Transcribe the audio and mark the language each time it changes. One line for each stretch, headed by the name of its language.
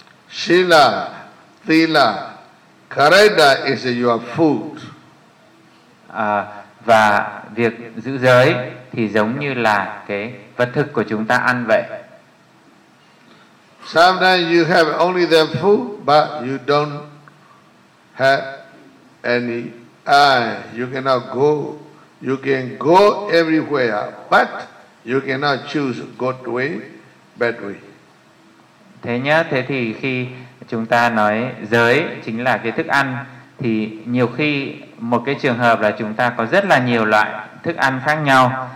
English: Sila, tila, karada is your food.
Vietnamese: Và việc giữ giới thì giống như là cái vật thực của chúng ta ăn vậy.
English: Sometimes you have only the food, but you don't have any eye. You cannot go. You can go everywhere, but you cannot choose good way, bad way.
Vietnamese: Thế nhá, thế thì khi chúng ta nói giới chính là cái thức ăn, thì nhiều khi một cái trường hợp là chúng ta có rất là nhiều loại thức ăn khác nhau.